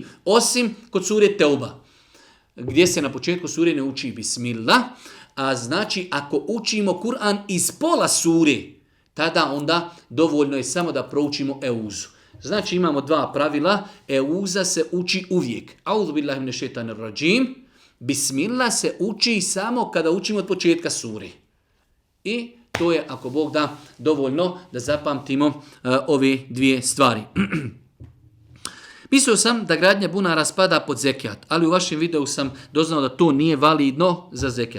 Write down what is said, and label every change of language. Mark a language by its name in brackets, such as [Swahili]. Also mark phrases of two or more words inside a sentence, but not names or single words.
[Bosnian] Osim kod sure Teuba, gdje se na početku sure ne uči Bismillah. A znači, ako učimo Kur'an iz pola sure, tada onda dovoljno je samo da proučimo Euzu. Znači imamo dva pravila. Euza se uči uvijek. [Arabic] أعوذ بالله من الشيطان الرجيم. [Bosnian] Bismillah se uči samo kada učimo od početka sure. I to je, ako Bog da, dovoljno da zapamtimo ove dvije stvari. Mislio sam da gradnja bunara spada pod zekijat, ali u vašem videu sam doznao da to nije validno za zekijat.